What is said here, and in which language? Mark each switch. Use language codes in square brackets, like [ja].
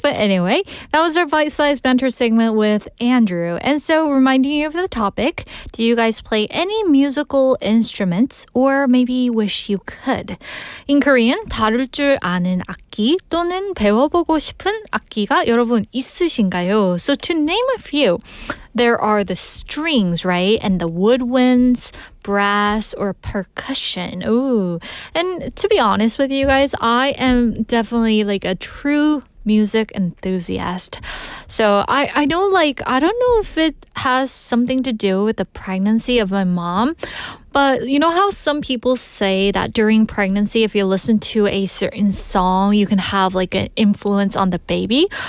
[en] But anyway, that was our bite-sized banter segment with Andrew. And so reminding you of the topic, do you guys play any musical instruments or maybe wish you could? In Korean, [ko] 다룰 줄 아는 악기 또는 배워보고 싶은 악기가 여러분 있으신가요? [en] So to name a few, there are the strings, right? And the woodwinds, brass, or percussion. Ooh. And to be honest with you guys, I am definitely like a true music enthusiast. So I know, like, I don't know if it has something to do with the pregnancy of my mom, but you know how some people say that during pregnancy, if you listen to a certain song, you can have like an influence on the baby?